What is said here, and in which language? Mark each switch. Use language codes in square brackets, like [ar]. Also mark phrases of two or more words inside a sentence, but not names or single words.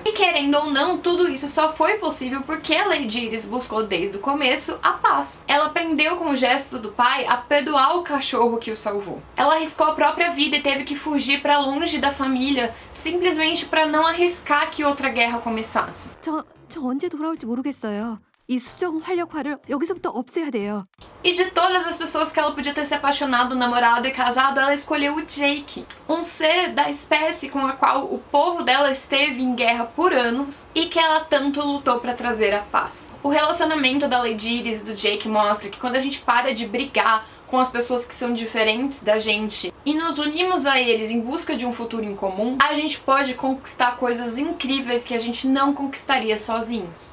[pt] E querendo ou não, tudo isso só foi possível porque a Lady Iris buscou desde o começo a paz. Ela aprendeu com o gesto do pai a perdoar o cachorro que o salvou. Ela arriscou a própria vida e teve que fugir pra longe da família, simplesmente pra não arriscar que outra guerra começasse. [ko] 저 언제 돌아올지 모르겠어요. 이 수정 활력화를 여기서부터 없애야 돼요. [pt] E de todas as pessoas que ela podia ter se apaixonado, namorado e casado, ela escolheu o Jake, um ser da espécie com a qual o povo dela esteve em guerra por anos e que ela tanto lutou pra trazer a paz. O relacionamento da Lady Iris e do Jake mostra que quando a gente para de brigar com as pessoas que são diferentes da gente e nos unimos a eles em busca de um futuro em comum, a gente pode conquistar coisas incríveis que a gente não conquistaria sozinhos.